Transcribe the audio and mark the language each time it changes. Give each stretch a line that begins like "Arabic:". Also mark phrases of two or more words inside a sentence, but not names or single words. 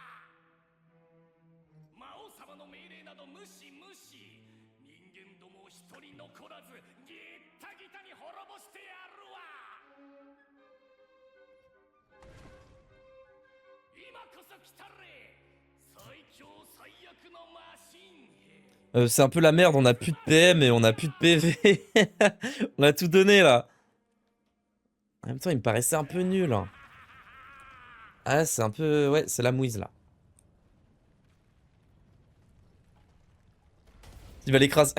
Japanese: 魔王様の命令など無視無視人間どもを一人残らずギッタギタに滅ぼしてやるわ今こそ来たれ最強最悪のマシン兵
French: C'est un peu la merde, on a plus de PM et on a plus de PV. On a tout donné là. En même temps, il me paraissait un peu nul. Hein. Ah, c'est un peu... Ouais, c'est la mouise là. Il va l'écraser.